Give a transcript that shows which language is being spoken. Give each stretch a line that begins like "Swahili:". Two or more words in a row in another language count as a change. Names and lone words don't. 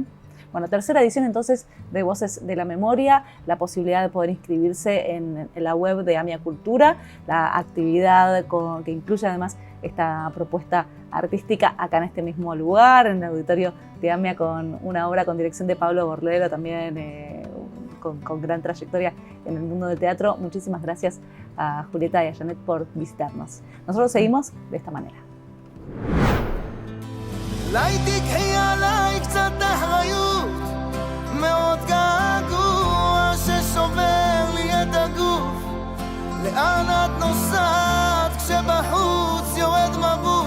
Spanish: Bueno, tercera edición entonces de Voces de la Memoria, la posibilidad de poder inscribirse en la web de AMIA Cultura, la actividad que incluye además esta propuesta artística acá en este mismo lugar, en el auditorio de AMIA, con una obra con dirección de Pablo Borlero, también con gran trayectoria en el mundo del teatro. Muchísimas gracias a Julieta y a Janet por visitarnos. Nosotros seguimos de esta manera.
Hebrew: לילה תקחי עליי קצת אחריות, מאוד געגוע ששובר לי את הגוף. לאן את נוסעת כשבחוץ יורד מבול?